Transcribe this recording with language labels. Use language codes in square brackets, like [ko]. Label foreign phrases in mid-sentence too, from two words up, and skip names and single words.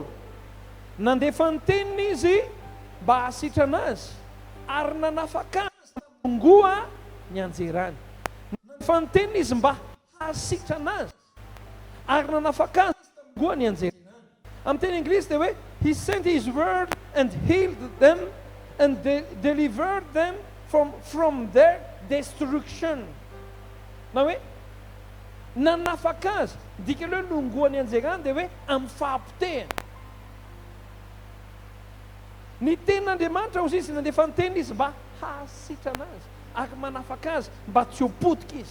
[mg] Nandefa ny teniny izy mba hasitrana azy, ary nanafaka azy tamongoa ny anjerany. Nandefa ny teniny izy mba hasitrana azy, ary nanafaka azy tamongoa ny anjerany. Amin'ny teny Anglisy dia hoe [en] he sent his word and healed them and delivered them from their destruction. [mg] Na hoe nanafaka azy, dika hoe nongoa ny anjerany dia hoe amin'ny fahampitehana. Ny tenin'Andriamanitra ozy izy nandefa ny teniny izy mba hasitrana azy, ary manafaka azy mba tsy ho potika izy.